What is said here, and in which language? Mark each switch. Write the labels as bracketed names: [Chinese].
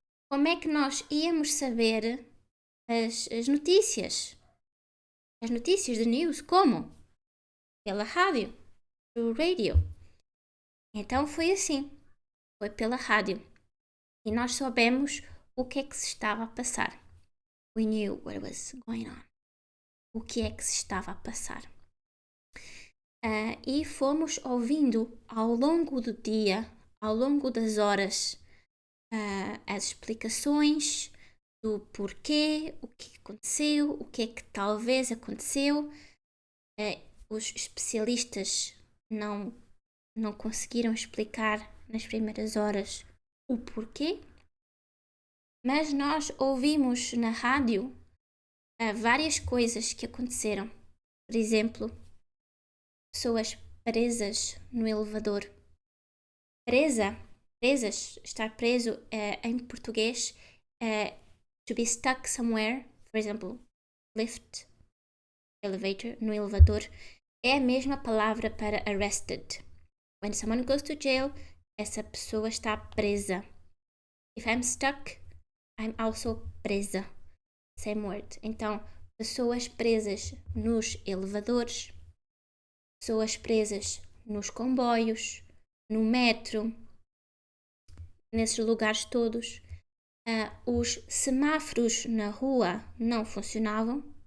[Portuguese] como é que nós íamos saber as notícias? As notícias de news, como? Pela rádio, pelo radio. Então foi assim, foi pela rádio. E nós soubemos o que é que se estava a passar. [English] We knew what was going on. [Portuguese] O que é que se estava a passar. E fomos ouvindo ao longo do dia, ao longo das horas, as explicações do porquê, o que aconteceu, o que é que talvez aconteceu. Os especialistas não conseguiram explicar nas primeiras horas o porquê, mas nós ouvimos na rádio várias coisas que aconteceram. Por exemplo, pessoas presas no elevador. Presas, estar preso em português, [English] to be stuck somewhere, [Portuguese] por exemplo, lift, elevator, no elevador, é a mesma palavra para arrested. [English] When someone goes to jail, [Portuguese] essa pessoa está presa. [English] If I'm stuck, I'm also presa. Same word. [Portuguese] Então, pessoas presas nos elevadores, pessoas presas nos comboios, no metro, nesses lugares todos. Os semáforos na rua não funcionavam.